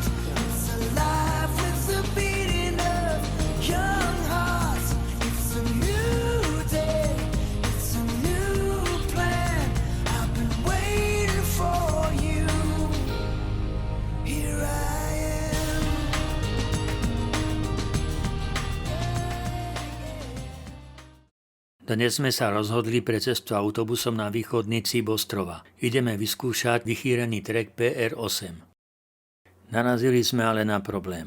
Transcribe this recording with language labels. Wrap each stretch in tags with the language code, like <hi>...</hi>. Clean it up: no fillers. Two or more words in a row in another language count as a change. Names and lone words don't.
<en>It's alive with the beating of young hearts. It's a new day, it's a new plan. I've been waiting for you. Here I am.</en> <sk>Dnes sme sa rozhodli pre cestu autobusom na východný cíp ostrova. Ideme vyskúšať vychýrený trek PR8. Narazili sme ale na problém.</sk>